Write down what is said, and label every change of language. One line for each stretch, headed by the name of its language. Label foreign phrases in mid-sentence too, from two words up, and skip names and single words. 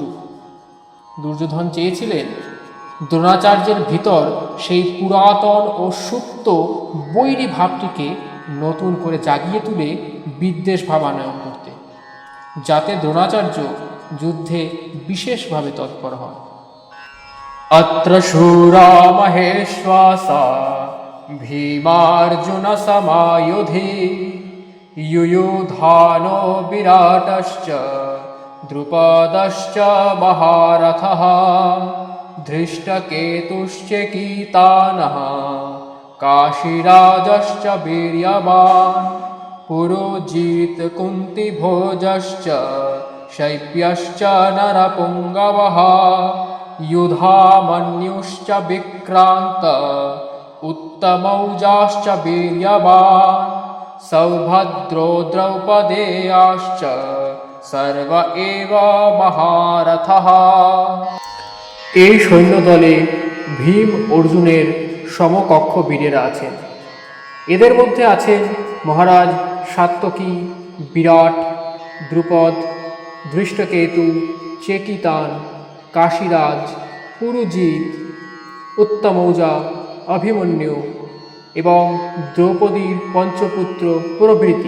Bangla: দুর্যোধন চেয়েছিলেন দ্রোণাচার্যের ভিতর সেই পুরাতন ও সুপ্ত বৈরী ভাবটিকে নতুন করে জাগিয়ে তুলে বিদ্বেষ ভাবানয়ন করতে, যাতে দ্রোণাচার্য যুদ্ধে বিশেষভাবে তৎপর হন।
Sanskrit: অত্র শূরা মহেশ্বাসা ভীমার্জুন সমায়ুধে युयुधानो विराटश्च द्रुपदश्च महारथः धृष्टकेतुश्च कीतानः काशीराजश्च वीर्यवान् पुरोजित कुन्तिभोजश्च शैप्यश्च नरपुङ्गवः युधामन्युश्च विक्रान्त उत्तमौजाश्च वीर्यवान् सौभद्रो द्रौपदेयाश्च सर्व एव महारथः।
Bangla: এই সৈন্যদলে ভীম অর্জুনের সমকক্ষ বীরেরা আছেন। এদের মধ্যে আছেন মহারাজ সাত্যকী, বিরাট, দ্রুপদ, ধৃষ্টকেতু, চেকিতান, কাশীরাজ, পুরুজিৎ, উত্তমৌজা, অভিমন্যু এবং দ্রৌপদীর পঞ্চপুত্র প্রভৃতি।